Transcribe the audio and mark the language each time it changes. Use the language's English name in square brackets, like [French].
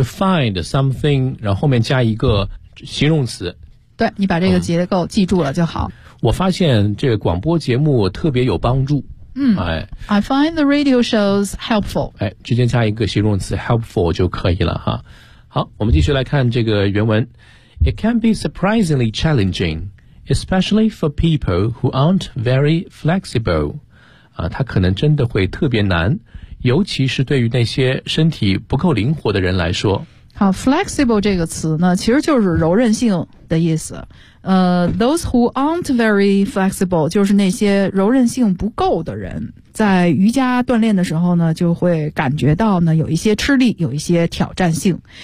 [English] to find something [Chinese] 然后后面加一个形容词。对，你把这个结构记住了就好。我发现这个广播节目特别有帮助。 [English] I find the radio shows helpful。 [Chinese] 哎，直接加一个形容词 helpful 就可以了哈。好，我们继续来看这个原文。 [English] It can be surprisingly challenging, especially for people who aren't very flexible。 [Chinese] 啊，它可能真的会特别难，尤其是对于那些身体不够灵活的人来说。好， flexible 这个词呢，其实就是柔韧性的意思。 [English] Those who aren't very flexible [Chinese] 就是那些柔韧性不够的人，在瑜伽锻炼的时候呢就会感觉到呢有一些吃力，有一些挑战性。